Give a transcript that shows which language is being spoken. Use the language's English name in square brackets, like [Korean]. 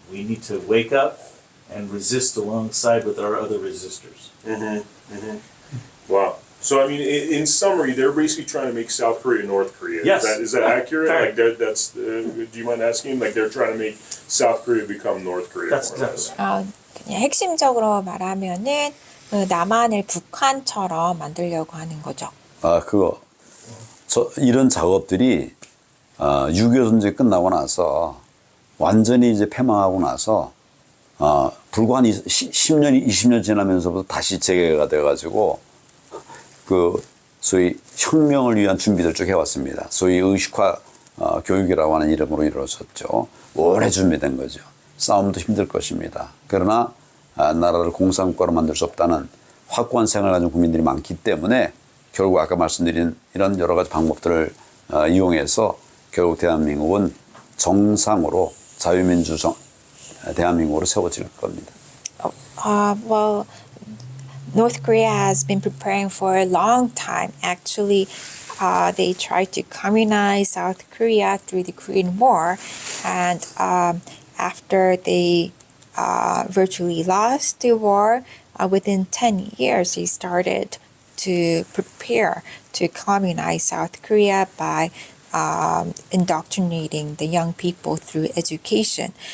[English] We need to wake up and resist alongside with our other resistors. Wow. So I mean, in summary, they're basically trying to make South Korea North Korea. Yes. Is that accurate? Fair. Like that's. Do you mind asking? Like they're trying to make South Korea become North Korea. That's more or less. [Korean] 그냥 핵심적으로 말하면은 남한을 북한처럼 만들려고 하는 거죠. 이런 작업들이 6.25 전쟁 끝나고 나서 완전히 이제 패망하고 나서 불과 한 10년, 20년 지나면서부터 다시 재개가 돼가지고 그 소위 혁명을 위한 준비를 쭉 해왔습니다. 소위 의식화 교육이라고 하는 이름으로 이루어졌죠. 오래 준비된 거죠. 싸움도 힘들 것입니다. 그러나 나라를 공산국가로 만들 수 없다는 확고한 생각을 가진 국민들이 많기 때문에 결국 아까 말씀드린 이런 여러 가지 방법들을 이용해서 결국 대한민국은 정상으로 자유민주 대한민국으로 세워질 겁니다. [English] Well, North Korea has been preparing for a long time. Actually, they tried to communize South Korea through the Korean War, and after they virtually lost the war, within 10 years, they started to prepare to communize South Korea by indoctrinating the young people through education.